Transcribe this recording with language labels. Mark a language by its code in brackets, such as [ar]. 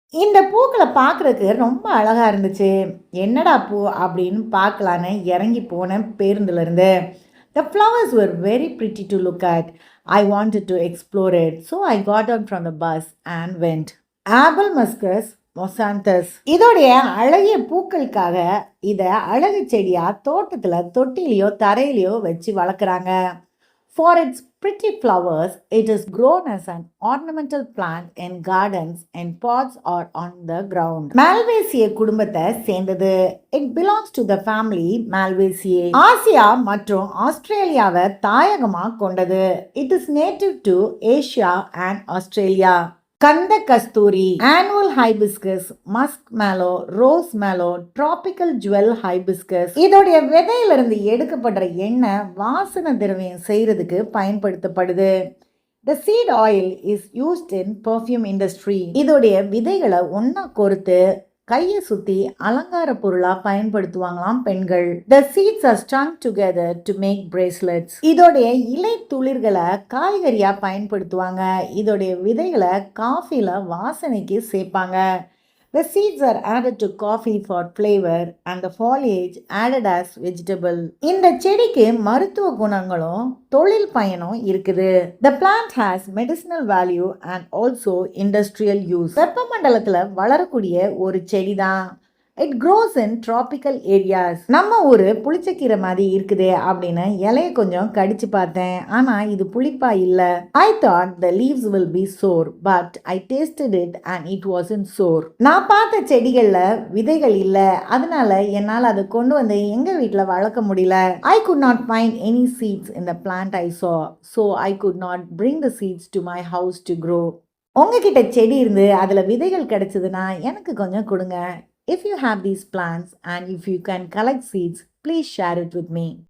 [ta] இந்த பூக்கள பார்க்குறதுக்கு ரொம்ப அழகா இருந்துச்சு. என்னடா பூ அப்படின்னு பார்க்கலான்னு இறங்கி போனேன் பேருந்துலருந்து. [en] The flowers were very pretty to look at. I wanted to explore it. So I got out from the bus and went. [la] Abelmuscus mosanthus. [ta] இதோடைய அழகிய பூக்களுக்காக இத அழகு செடியா தோட்டத்துல தொட்டிலையோ தரையிலையோ வச்சு வளர்க்குறாங்க. [en] For its pretty flowers, it is grown as an ornamental plant in gardens and pots or on the ground. [ta] Malvaceae குடும்பத்தை சேர்ந்தது. [en] It belongs to the family Malvaceae. [ta] Asia மற்றும் ஆஸ்திரேலியாவை தாயகமா கொண்டது. [en] It is native to Asia and Australia. [ta] Kanda Kasthuri, annual hibiscus, Musk மேலோ, rose மேலோ, tropical jewel hibiscus. இதோடைய விதையிலிருந்து எடுக்கப்படுற எண்ணெய் வாசன திரவியம் செய்யறதுக்கு பயன்படுத்தப்படுது. [en] The seed oil is used in perfume industry. [ta] இதோடைய விதைகளை ஒன்னா கோர்த்து கையை சுத்தி அலங்கார பொருளா பயன்படுத்துவாங்களாம் பெண்கள். [en] The seeds are strung together to make bracelets. [ta] இதோடைய இலை துளிர்களை காய்கறியா பயன்படுத்துவாங்க. இதோடைய விதைகளை காஃபில வாசனைக்கு சேர்ப்பாங்க. [en] The seeds are added to coffee for flavor and the foliage added as vegetable. [ta] இந்த செடிக்கு மருத்துவ குணங்களும் தொழில் பயனும் இருக்குது. [en] The plant has medicinal value and also industrial use. [ta] வெப்பமண்டலத்துல வளரக்கூடிய ஒரு செடிதான். [en] It grows in tropical areas. [ta] நம்ம ஒரு புளிச்சக்கீரை மாதிரி இருக்குதே அப்படின்னு இலைய கொஞ்சம் கடிச்சு பார்த்தேன். ஆனா இது புளிப்பா இல்ல. [en] I thought the leaves will be sour, but I tasted it and it wasn't sour. [ta] நான் பார்த்த செடிகள்ல விதைகள் இல்ல. அதனால என்னால அதை கொண்டு வந்து எங்க வீட்டுல வளர்க்க முடியல. [en] I could not find any seeds in the plant I saw, so I could not bring the seeds to my house to grow. [ta] உங்ககிட்ட செடி இருந்து அதுல விதைகள் கிடைச்சதுன்னா எனக்கு கொஞ்சம் கொடுங்க. [en] If you have these plants and if you can collect seeds, please share it with me.